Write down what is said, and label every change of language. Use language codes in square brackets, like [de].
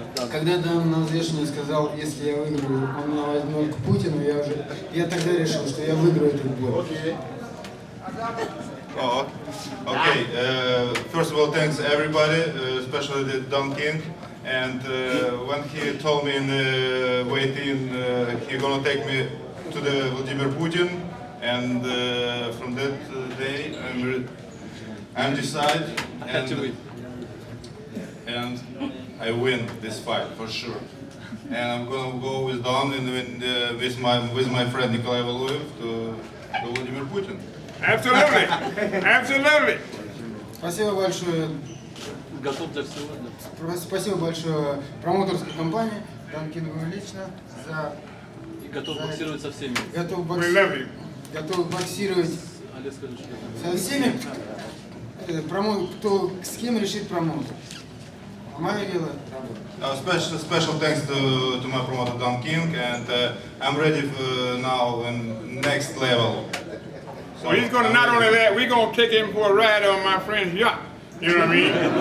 [ru] Когда Dan на взвешивании сказал, если я выиграю, он меня возьмет к Путину, я тогда решил, что я выиграю этот бой. [en] Oh, okay. First of all, thanks everybody, especially the Don King. And when he told me in the waiting, he gonna take me to the Vladimir Putin, and from that day, I'm decided, and I win this fight for sure. And I'm gonna go with Don and with my friend Nikolai Valuev to Vladimir Putin. Absolutely, absolutely. [ru] Спасибо большое. Готов для всего. Спасибо большое промоутерской компании, Dan King'у лично за. И готов боксировать со всеми. Готов боксировать со всеми, кто с кем решит промоутер. Мое дело. [en] Special thanks to my promoter Don King, and I'm ready now in next level. So he's going to not only that, we're going to take him for a ride on my friend's yacht. You know what I mean?